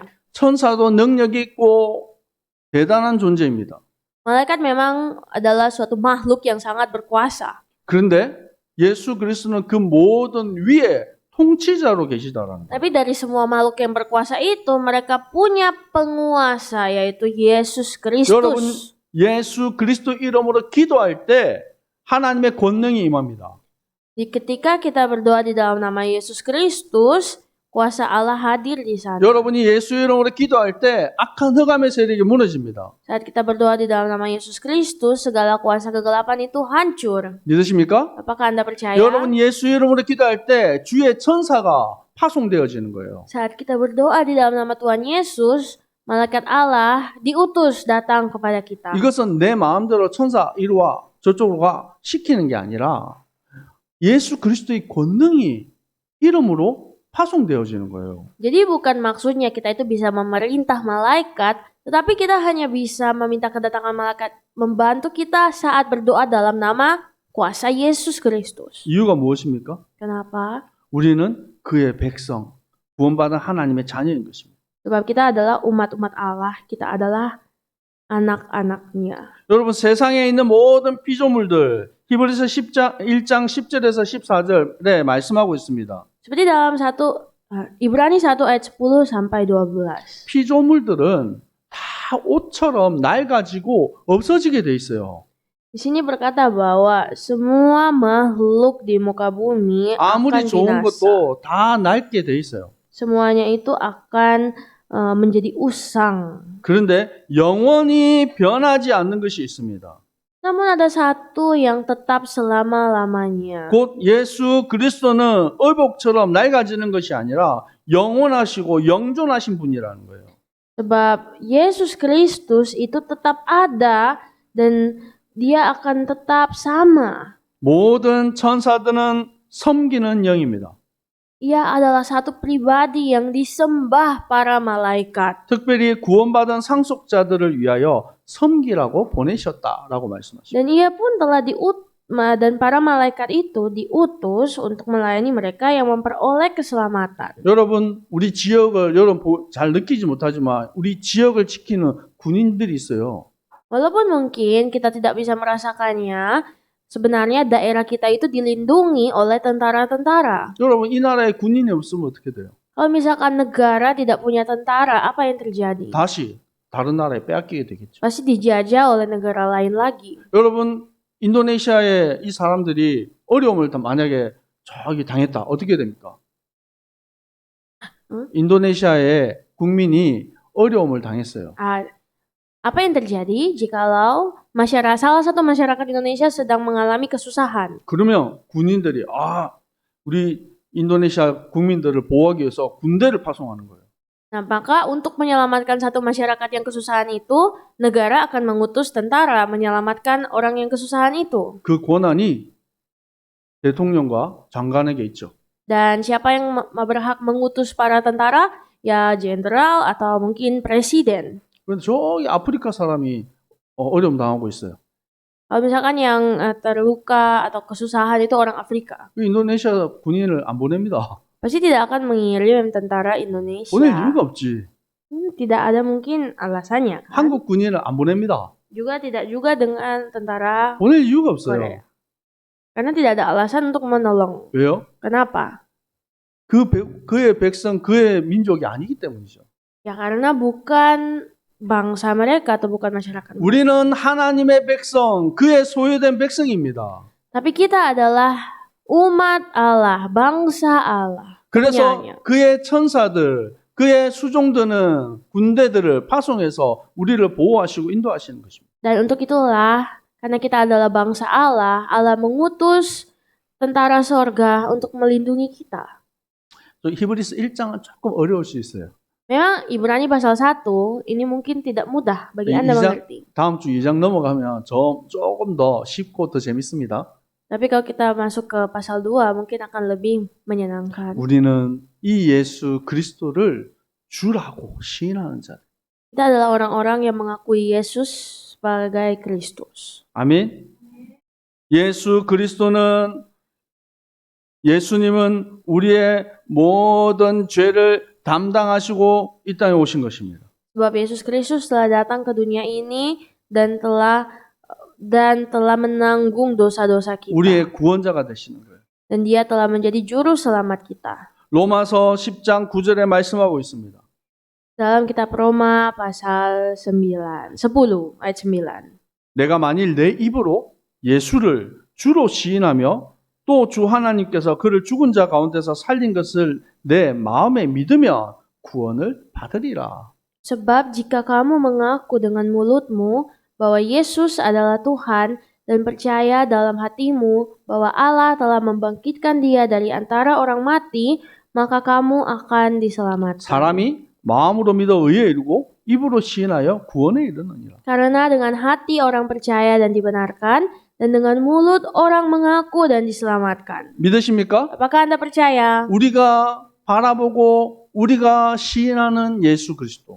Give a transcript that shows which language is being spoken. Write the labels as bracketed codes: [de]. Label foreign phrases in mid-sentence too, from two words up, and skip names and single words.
[ko] 천사도 능력이 있고 대단한 존재입니다. [id] Malaikat memang adalah suatu makhluk yang sangat berkuasa. [ko] 그런데 예수 그리스도는 그 모든 위에 통치자로 계시다라는 거예요. [id] Tapi dari semua makhluk yang berkuasa itu, mereka punya penguasa, yaitu Yesus [ko] 여러분, [id] Kristus. [ko] 예수 그리스도 이름으로 기도할 때 하나님의 권능이 임합니다. [id] Ketika kita berdoa di dalam nama Yesus Kristus, kuasa Allah hadir di sana. [ko] 여러분이 예수 이름으로 기도할 때 악한 흑암의 세력이 무너집니다. [id] Saat kita berdoa di dalam nama Yesus Kristus, segala kuasa kegelapan itu hancur. [ko] 믿으십니까? [id] Apakah Anda percaya? [ko] 여러분 예수 이름으로 기도할 때 주의 천사가 파송되어지는 거예요. [id] Saat kita berdoa di dalam nama Tuhan Yesus, malaikat Allah diutus datang kepada kita. [ko] 이것은 내 마음대로 천사 이리 와 저쪽으로 가 시키는 게 아니라 예수 그리스도의 권능이 이름으로 파송되어지는 거예요. [id] Jadi bukan maksudnya kita itu bisa memerintah malaikat, tetapi kita hanya bisa meminta kedatangan malaikat membantu kita saat berdoa dalam nama kuasa Yesus Kristus. [ko] 이유가 무엇입니까? [id] Kenapa? [ko] 우리는 그의 백성, 구원받은 하나님의 자녀인 것입니다. [id] Sebab kita adalah umat-umat Allah, kita adalah anak-anaknya. [ko] 여러분 세상에 있는 모든 피조물들 히브리서 1장 10절에서 14절에 말씀하고 있습니다. [id] Seperti dalam Ibrani 1 ayat 10 sampai 12. [ko] 피조물들은 다 옷처럼 낡아지고 없어지게 돼 있어요. [id] Di sini berkata bahwa semua makhluk di muka bumi [ko] 아무리 [id] akan [ko] 좋은 [id] binasa. [ko] 것도 다 낡게 돼 있어요. [id] Semuanya itu akan menjadi usang. [ko] 그런데 영원히 변하지 않는 것이 있습니다. [id] Namun ada satu yang tetap selama-lamanya. [ko] 곧 예수 그리스도는 의복처럼 낡아지는 것이 아니라 영원하시고 영존하신 분이라는 거예요. [id] Sebab Yesus Kristus itu tetap ada dan dia akan tetap sama. [ko] 모든 천사들은 섬기는 영입니다. [id] Ia adalah satu pribadi yang disembah para malaikat. [ko] 특별히 구원받은 상속자들을 위하여 섬기라고 보내셨다라고 말씀하십니다. [id] Dan ia pun telah dan para malaikat itu diutus untuk melayani mereka yang memperoleh keselamatan. [ko] 여러분, 우리 지역을 여러분 잘 느끼지 못하지만 우리 지역을 지키는 군인들이 있어요. [id] Walaupun mungkin kita tidak bisa merasakannya, sebenarnya daerah kita itu dilindungi oleh tentara-tentara. [ko] 여러분, 이 나라에 군인이 없으면 어떻게 돼요? [id] Kalau misalkan negara tidak punya tentara, apa yang terjadi? [ko] 다시 다른 나라에 빼앗기게 되겠죠. [id] Pasti dijajah oleh negara lain lagi. [ko] 여러분, 인도네시아의 이 사람들이 어려움을 만약에 저기 당했다. 어떻게 됩니까? 응? 인도네시아의 국민이 어려움을 당했어요. [id] Apa yang terjadi jikalau salah satu masyarakat Indonesia sedang mengalami kesusahan? [ko] 그러면 군인들이 우리 인도네시아 국민들을 보호하기 위해서 군대를 파송하는 거예요. [id] Nah, maka untuk menyelamatkan satu masyarakat yang kesusahan itu, negara akan mengutus tentara menyelamatkan orang yang kesusahan itu. [ko] 그 권한이 대통령과 장관에게 있죠. [id] Dan siapa yang berhak mengutus para tentara? Ya jenderal atau mungkin presiden. [ko] 그런데 저기 아프리카 사람이 어려움 당하고 있어요. [id] Kalau misalkan yang terluka atau kesusahan itu orang Afrika, [ko] 그 인도네시아 군인을 안 보냅니다. [id] pasti tidak akan mengirim tentara [ko] 보낼 [id] Indonesia. [ko] 이유가 없지. [id] Tidak ada mungkin alasannya kan? [ko] 한국 군인을 안 보냅니다. [id] Juga tidak juga dengan tentara [ko] 보낼 이유가 없어요. [id] Korea. Karena tidak ada alasan untuk menolong. [ko] 왜요? [id] Kenapa? [ko] 그의 백성, 그의 민족이 아니기 때문이죠. [id] Ya karena bukan bangsa mereka atau bukan masyarakat. [ko] 우리는 하나님의 백성, 그의 소유된 백성입니다. [id] Tapi kita adalah umat Allah, bangsa Allah. [ko] 그래서 [id] punyanya. [ko] 그의 천사들, 그의 수종드는 군대들을 파송해서 우리를 보호하시고 인도하시는 것입니다. [id] Dan untuk itulah, karena kita adalah bangsa Allah, Allah mengutus tentara sorga untuk melindungi kita. [ko] 히브리서 1장은 조금 어려울 수 있어요. [id] Memang Ibrani pasal 1 ini mungkin tidak mudah bagi Anda mengerti. [ko] 다음 주 2장 넘어가면 조금 더 쉽고 더 재밌습니다. [id] Tapi kalau kita masuk ke pasal 2 mungkin akan lebih menyenangkan. [ko] 우리는 이 예수 그리스도를 주라고 시인하는 자. [id] Kita adalah orang-orang yang mengakui Yesus sebagai Kristus. [ko] 아멘. 예수님은 우리의 모든 죄를 담당하시고 이 땅에 오신 것입니다. [id] Sebab Yesus Kristus telah datang ke dunia ini dan telah menanggung dosa-dosa kita. [ko] 우리의 구원자가 되시는 거예요. [id] Dan dia telah menjadi juru selamat kita. [ko] 로마서 10장 9절에 말씀하고 있습니다. [id] Dalam kitab Roma pasal 10 ayat 9. [ko] 내가 만일 내 입으로 예수를 주로 시인하며 또 주 하나님께서 그를 죽은 자 가운데서 살린 것을 내 마음에 믿으면 구원을 받으리라. [id] Sebab jika kamu mengaku dengan mulutmu bahwa Yesus adalah Tuhan dan percaya dalam hatimu bahwa Allah telah membangkitkan dia dari antara orang mati, maka kamu akan diselamatkan. [ko] 사람이 마음으로 믿어 의에 이르고 입으로 시인하여 구원에 이르느니라. [id] Karena dengan hati orang percaya dan dibenarkan, dan dengan mulut orang mengaku dan diselamatkan. [ko] 믿으십니까? [id] Apakah Anda percaya? [ko] 우리가 바라보고 우리가 시인하는 예수 그리스도.